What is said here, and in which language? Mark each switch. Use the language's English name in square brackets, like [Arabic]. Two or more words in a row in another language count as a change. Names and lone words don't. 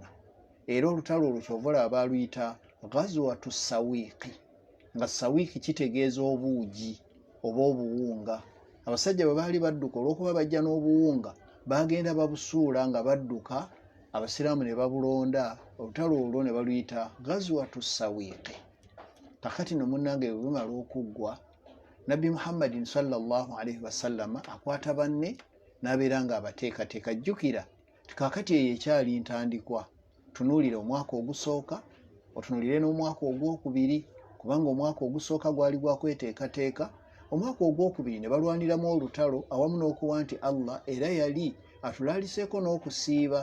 [Ganda] Era olutalo olwo kyova olaba baaluyita Ghazwatu Sawiiki, nga sawiiki kitegeeza obuugi oba obuwunga. Abasajja bwe baali badduka olw'okuba bajja n'obuwunga, bagenda babusuula nga badduka, abasiraamu ne babulonda. Olutalo olwo ne baluyita Ghazwatu Sawiiki. Kakati no munnange bwe bumala okuggwa, Nabbi Muhammadin [Arabic] صلى الله عليه وسلم [Ganda] akwata banne n'abeera nga abateekateeka. Jjukira kakati eyo ekyali ntandikwa. Tunuulire omwaka ogusooka, otunuulire n'omwaka ogwokubiri, kubanga omwaka ogusooka gwali gwa kweteekateeka. Omwaka ogwokubiri ne balwaniramu olutalo awamu n'okuwa nti Allah era yali atulaaliseeko n'okusiiba.